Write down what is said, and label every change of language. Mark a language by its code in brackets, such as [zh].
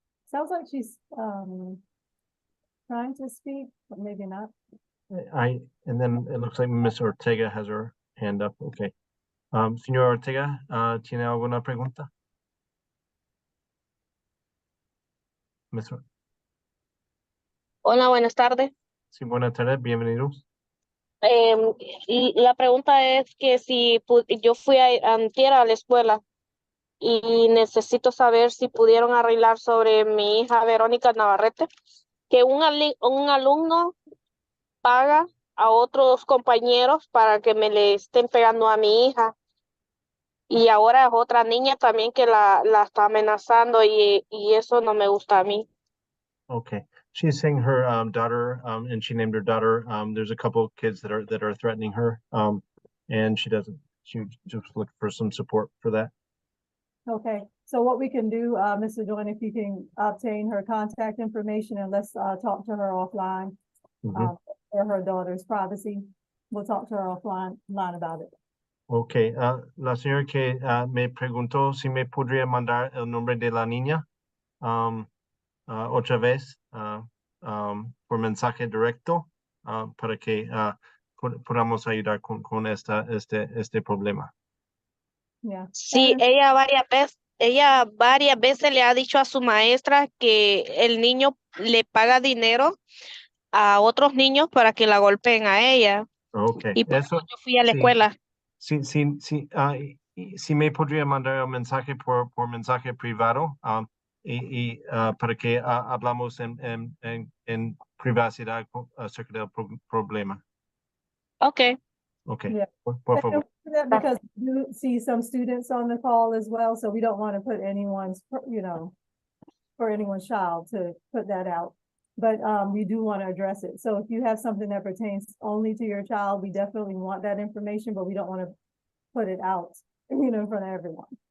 [en] Sounds like she's trying to speak, but maybe not. And then it looks like Miss Ortega has her hand up. Okay. [es] Señor Ortega, ¿tiene alguna pregunta? [en] Miss [es] Hola, buenas tardes. Sí, buenas tardes, bienvenidos. Y la pregunta es que si yo fui antier a la escuela y necesito saber si pudieron arreglar sobre mi hija Verónica Navarrete, que un alumno paga a otros compañeros para que me le estén pegando a mi hija. Y ahora es otra niña también que la está amenazando y eso no me gusta a mí. [en] Okay. She's saying her daughter, and she named her daughter. There's a couple of kids that are threatening her. And she just looking for some support for that. Okay, so what we can do, Mr. Joyne, if you can obtain her contact information and let's talk to her offline. Mhm. For her daughter's privacy. We'll talk to her offline about it. Okay. [es] La señora que me preguntó si me podría mandar el nombre de la niña otra vez por mensaje directo para que podamos ayudar con este problema. [en] Yeah. [es] Sí, ella varias veces le ha dicho a su maestra que el niño le paga dinero a otros niños para que la golpeen a ella. [en] Okay. [es] Y por Eso, eso yo fui a la sí. escuela. Sí, si me podría mandar un mensaje por mensaje privado para que hablamos en privacidad acerca del problema. [en] Okay. Okay. Yeah. [es] Por favor. [en] Because you see some students on the call as well, so we don't want to put anyone's, for anyone's child to put that out. But we do want to address it. So if you have something that pertains only to your child, we definitely want that information, but we don't want to put it out, in front of everyone.